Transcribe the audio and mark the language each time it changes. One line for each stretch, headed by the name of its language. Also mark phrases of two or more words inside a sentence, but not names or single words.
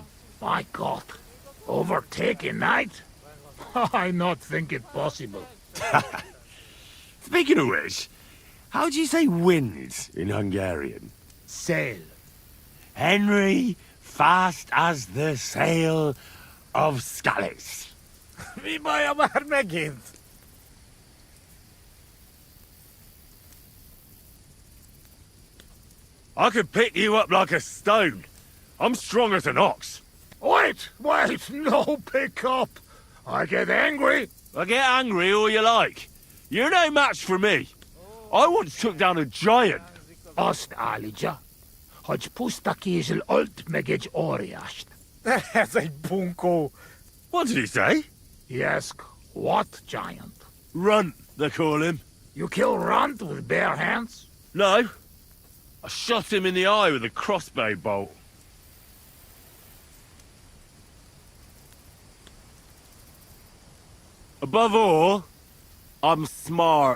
English: My God. Overtaking knight? I not think it possible. Speaking of which, how do you say wind in Hungarian? Sail. Henry, fast as the sail of Skalitz.
Hungarian: Mi baja már megint?
English: I could pick you up like a stone. I'm strong as an ox. Wait, no pick up. I get angry. I get angry all you like. You're no match for me. I once took down a giant.
Hungarian: Azt állítja, hogy puszta kézzel ölt meg egy óriást. Ez egy bunkó.
English: What did he say? Yes, what giant? Runt, they call him. You kill Runt with bare hands? No. I shot him in the eye with a crossbow bolt. Above all, I'm smart.